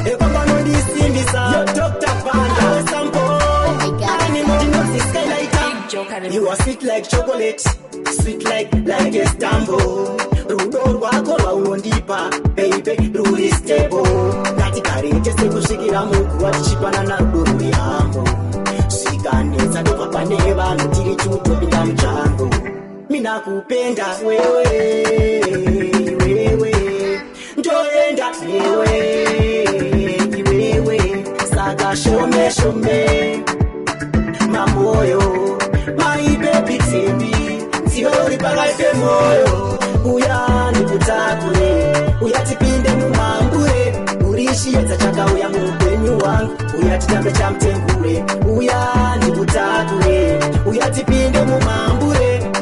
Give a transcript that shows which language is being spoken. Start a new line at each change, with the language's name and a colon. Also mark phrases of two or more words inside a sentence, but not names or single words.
English: Yo, Doctor Panda, sample. Ani moti nozi sky lighter. You are sweet like chocolate, sweet like, like a stambo.
Shona: Rudo rwako rwaunondipa, baby, ruri stable. Ngatigarete sekusvikira muguva tichipanana rudo rwehambo. Zvikanetsa ndobva pane vanhu tiri tutopinda mujango.
Swahili: Mina kupenda wewe, wewe.
Shona: Ndoenda newe, iwewe. Saka shome, shome, mamoyo,
English: my baby, baby.
Shona: Ndiwe uri pakati pemoyo. Uya ndikutakure, uya tipinde mumambure. Uri chiedza chakauya muupenyu wangu. Uya titambe chamutengure. Uya ndikutakure, uya tipinde mumambure.